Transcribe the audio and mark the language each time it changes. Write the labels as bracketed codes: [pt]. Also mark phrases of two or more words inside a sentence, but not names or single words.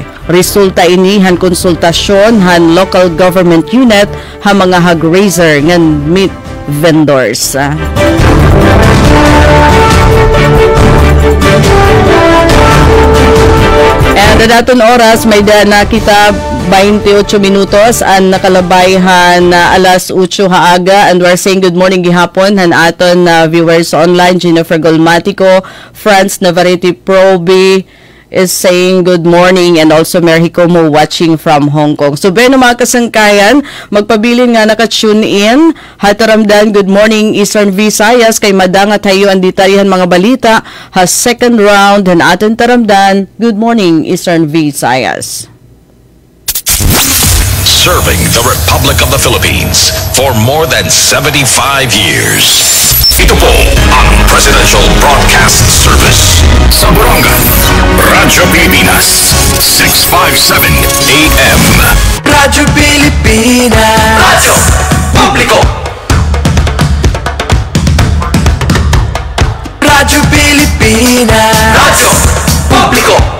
[war] Resulta ini han konsultasyon han [en] local government unit [war] ha mga [en] hog raiser [war] ngan [en] meat vendors. [war] And daton oras may na kita 28 minutos ang nakalabayhan alas 8 haaga, [en] and we're saying good morning [war] gihapon han aton [en] viewers online. Jennifer Golmatico, France Navarrete Proby is saying good morning, and also Mary Hikomo watching from Hong Kong. [war] So beno mga kasangkayan, magpabilin nga naka-tune in. Hataramdan, [en] good morning Eastern Visayas, [war] kay madanga tayo ang ditarihan mga balita ha [en] second round [war] han aton taramdan. [en] Good morning Eastern Visayas. Serving the Republic of the Philippines for more than 75 years. [tl] Ito po ang Presidential Broadcast Service sa Borongan, Radyo Pilipinas, 657 AM. Radyo Pilipinas, Radyo Publiko. Radyo Pilipinas, Radyo Publiko.